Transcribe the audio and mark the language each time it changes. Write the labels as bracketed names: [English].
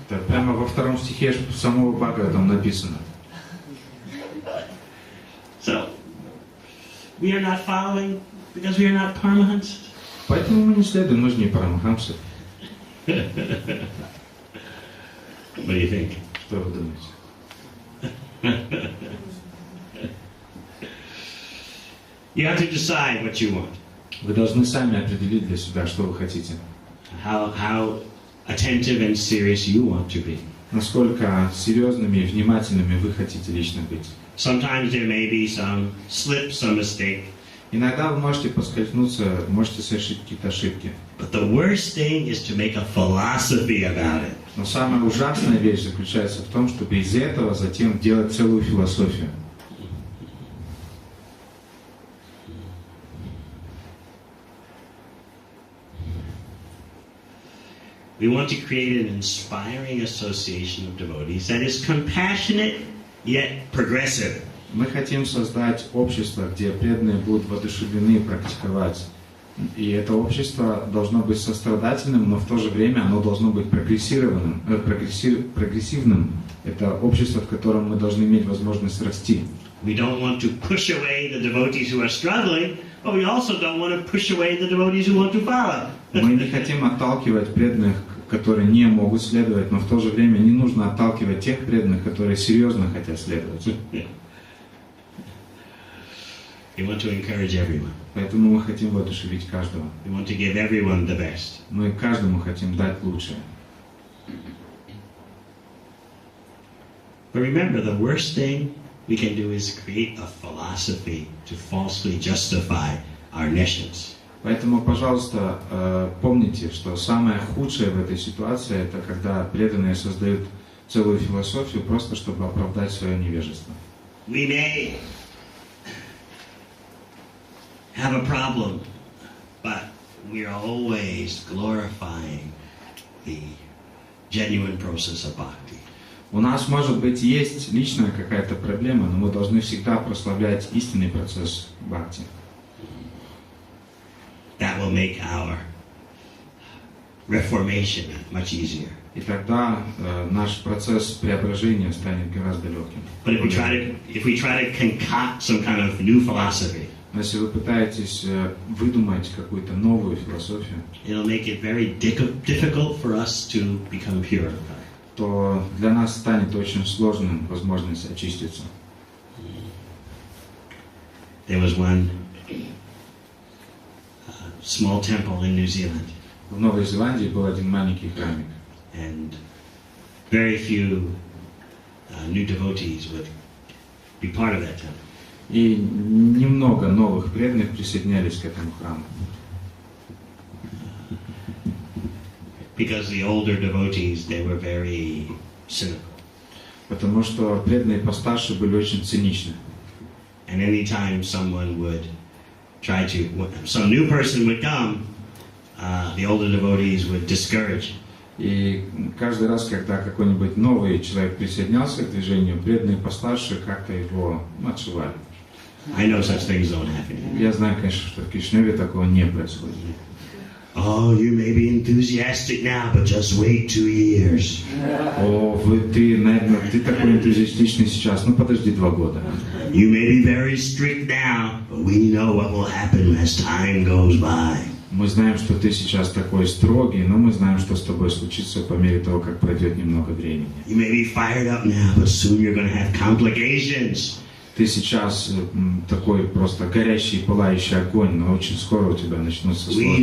[Russian] Это прямо во втором стихе самого Бхагаватам написано. [English] So, we are not following because we are not Paramahansas. [Russian] Поэтому мы не следуем, мы же не Парамахамсы. [English] What do you think? [Russian] Что вы думаете? [English] You have to decide what you want. [Russian] Вы должны сами определить для себя, что вы хотите. [English] How attentive and serious you want to be. [Russian] Насколько серьезными и внимательными вы хотите лично быть. [English] Sometimes there may be some slip, some mistake. [Russian] Иногда вы можете поскользнуться, можете совершить какие-то ошибки. [English] But the worst thing is to make a philosophy about it. [Russian] Но самая ужасная вещь заключается в том, чтобы из этого затем делать целую философию. [English] We want to create an inspiring association of devotees that is compassionate yet progressive. [Russian] Мы хотим создать общество, где преданные будут воодушевлены практиковать. И это общество должно быть сострадательным, но в то же время оно должно быть прогрессивным. Это общество, в котором мы должны иметь возможность расти. [English] We don't want to push away the devotees who are struggling, but we also don't want to push away the devotees who want to follow. [Russian] Мы не хотим отталкивать преданных, которые не могут следовать, но в то же время не нужно отталкивать тех преданных, которые серьезно хотят следовать. [English] We want to encourage everyone. [Russian] Поэтому мы хотим воодушевить каждого. [English] We want to give everyone the best. [Russian] Мы каждому хотим дать лучшее. [English] But remember, the worst thing we can do is create a philosophy to falsely justify our nations. [Russian] Поэтому, пожалуйста, помните, что самое худшее в этой ситуации – это когда преданные создают целую философию просто, чтобы оправдать свое невежество. [English] We may have a problem, but we are always glorifying the genuine process of bhakti. [Russian] У нас, может быть, есть личная какая-то проблема, но мы должны всегда прославлять истинный процесс бхакти. [English] That will make our reformation much easier. [Russian] И тогда наш процесс преображения станет гораздо легким. [English] But if we try to concoct some kind of new philosophy, [Russian] Но если вы пытаетесь выдумать какую-то новую философию, [English] it'll make it very difficult for us to become pure. [Russian] то для нас станет очень сложным возможность очиститься. [English] There was one small temple in New Zealand, [Russian] В Новой Зеландии был один маленький храмик, [English] and very few new devotees would be part of that temple. [Russian] И немного новых преданных присоединялись к этому храму. [English] Because the older devotees, they were very cynical. [Russian] Потому что преданные постарше были очень циничны. [English] And anytime someone would try to, some new person would come, the older devotees would discourage. [Russian] И каждый раз, когда какой-нибудь новый человек присоединялся к движению, преданные постарше как-то его отшивали. [English] I know such things don't happen. [Russian] Я знаю, конечно, что в Кришневе такого не происходит. [English] Oh, you may be enthusiastic now, but just wait 2 years. [Russian] О, ты, наверное, ты такой энтузиастичный сейчас, ну подожди 2 года. [English] You may be very strict now, but we know what will happen as time goes by. [Russian] Мы знаем, что ты сейчас такой строгий, но мы знаем, что с тобой случится по мере того, как пройдет немного времени. [English] You may be fired up now, but soon you're going to have complications. [Russian] Ты сейчас такой просто горящий, пылающий огонь, но очень скоро у тебя начнутся сложности.